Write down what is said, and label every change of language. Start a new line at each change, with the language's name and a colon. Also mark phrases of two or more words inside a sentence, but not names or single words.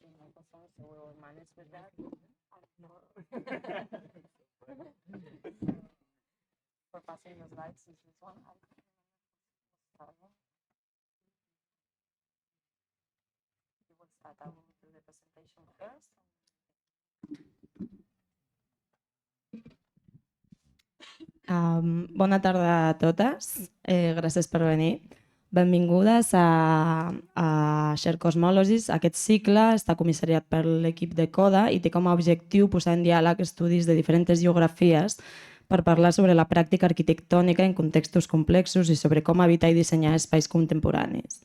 English: simple song, so we will manage with that. For passing the slides is this one. You will start. I will do the presentation first.
Catalan: Bona tarda a totes, gràcies per venir. Benvingudes a Shared Cosmologies. Aquest cicle està comissariat per l'equip de CODA i té com a objectiu posar en diàleg estudis de diferents geografies per parlar sobre la pràctica arquitectònica en contextos complexos i sobre com habitar i dissenyar espais contemporanis.